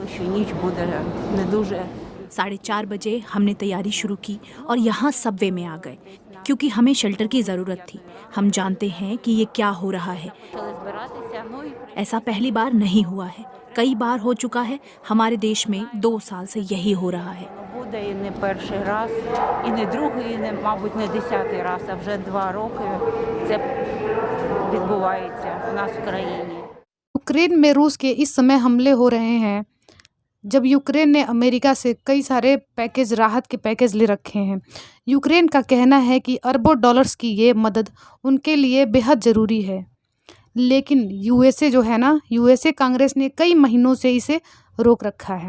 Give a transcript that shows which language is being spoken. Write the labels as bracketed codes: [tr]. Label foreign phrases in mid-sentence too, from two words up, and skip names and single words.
[hi] 4:30 बजे हमने तैयारी शुरू की और यहाँ सबवे में आ गए, क्योंकि हमें शेल्टर की ज़रूरत थी। हम जानते हैं कि ये क्या हो रहा है। ऐसा पहली बार नहीं हुआ है, कई बार हो चुका है। हमारे देश में 2 साल से यही हो रहा है। [uk] Буде не перший раз, і не другий, і мабуть, не 10-й раз, а вже 2 роки це відбувається у нас в країні. [hi] यूक्रेन में रूस के इस समय हमले हो रहे हैं जब यूक्रेन ने अमेरिका से कई सारे पैकेज, राहत के पैकेज ले रखे हैं। यूक्रेन का कहना है कि अरबों डॉलर्स की ये मदद उनके लिए बेहद ज़रूरी है। लेकिन यूएसए जो है ना, यूएसए कांग्रेस ने कई महीनों से इसे रोक रखा है।